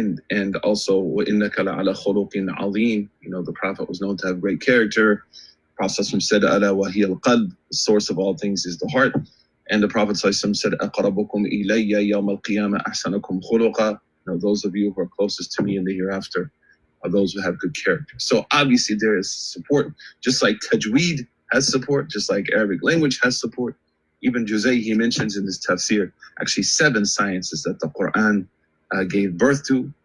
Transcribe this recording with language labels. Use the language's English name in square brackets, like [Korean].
[English] And also, [Arabic] وَإِنَّكَ لَعَلَى خُلُقٍ عَظِيمٍ. [English] You know, the Prophet was known to have great character. Prophet said, [Arabic] أَلَا وَهِيَ الْقَلْبِ. [English] The source of all things is the heart. And the Prophet said, [Arabic] أَقْرَبُكُمْ إِلَيَّ يَوْمَ الْقِيَامَةِ أَحْسَنُكُمْ خُلُقًا. [English] You know, those of you who are closest to me in the hereafter are those who have good character. So obviously there is support, just like tajweed has support, just like Arabic language has support. Even Juzay, he mentions in his tafsir, actually 7 sciences that the Quran gave birth to.